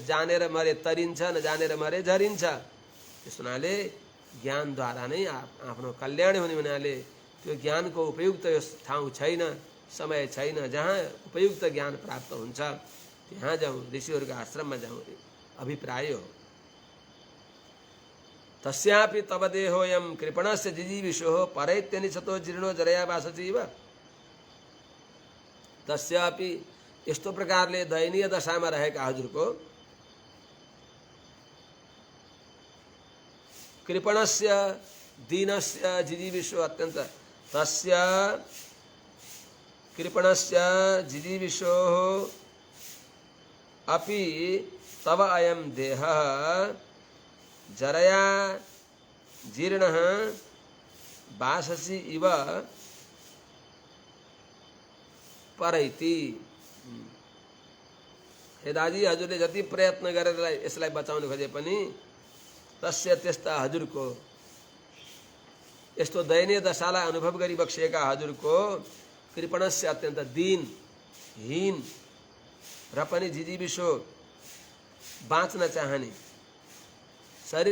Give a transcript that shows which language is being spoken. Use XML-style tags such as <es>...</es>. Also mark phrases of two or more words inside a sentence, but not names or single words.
<ne>जानेर मरे तरिन्छ, नजानेर मरे झरिन्छ। त्यस हुनाले ज्ञानद्वारा नै आफ्नो कल्याण हुने हुनाले त्यो ज्ञानको उपयुक्त यो ठाउँ छैन, समय छैन। जहाँ उपयुक्त ज्ञान प्राप्त हुन्छ त्यहाँ जाउँ, ऋषिहरूको आश्रममा जाउँ अभिप्राय हो।</ne> <sa>तस्यापि तव देहोऽयं कृपणस्य जिजीविषोः परैत्यनिशतो जीर्णो जरया वासतीव।</sa> <ne>तस्यापि यस्तो प्रकारले दयनीय दशामा रहेका हजुरको</ne> <sa>कृपणस्य दीनस्य जिजीविषो अत्यन्त तस्य कृपणस्य जिजीविषोः अपि तव अयं देहः जरया जीर्णः वाससि इव परैति।</sa> <ne>हे दाजी, हजुरले जति प्रयत्न गरेर यसलाई बचाउन खोजे पनि तस्य त्यस्ता हजुरको यस्तो दयनीय दशालाई अनुभव गरिबक्सिएका हजुरको कृपणस्य अत्यन्त दीन हीन र पनि जिजीविषो बाँच्न चाहने, शरीर</ne>